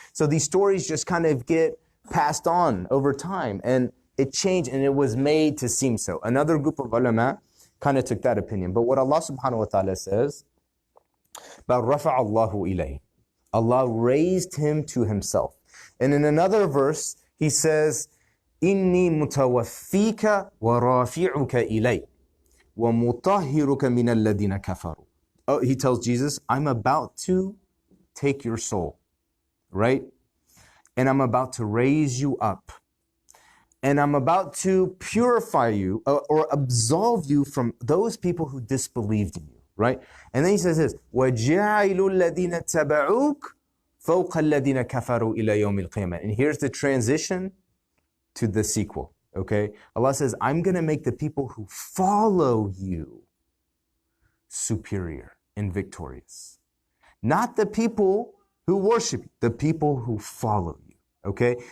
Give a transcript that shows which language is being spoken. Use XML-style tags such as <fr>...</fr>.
<en>So these stories just kind of get passed on over time, and it changed, and it was made to seem so. Another group of ulama kind of took that opinion. But what Allah subhanahu wa ta'ala says, but</en> <ar>رَفَعَ اللَّهُ إِلَيْهِ,</ar> <en>Allah raised him to himself. And in another verse, he says,</en> <ar>إِنِّي مُتَوَفِّيكَ وَرَافِعُكَ إِلَيْهِ وَمُطَهِّرُكَ مِنَ الَّذِينَ كَفَرُوا.</ar> <en>Oh, he tells Jesus, I'm about to take your soul, right? And I'm about to raise you up. And I'm about to purify you or absolve you from those people who disbelieved in you, right? And then he says this,</en> <ar>وَجَعِلُ الَّذِينَ اتَّبَعُوكَ فَوْقَ الَّذِينَ كَفَرُوا إِلَى يَوْمِ الْقِيَامَةِ.</ar> <en>And here's the transition to the sequel, okay? Allah says, I'm going to make the people who follow you superior and victorious. Not the people who worship you, the people who follow you, okay?</en>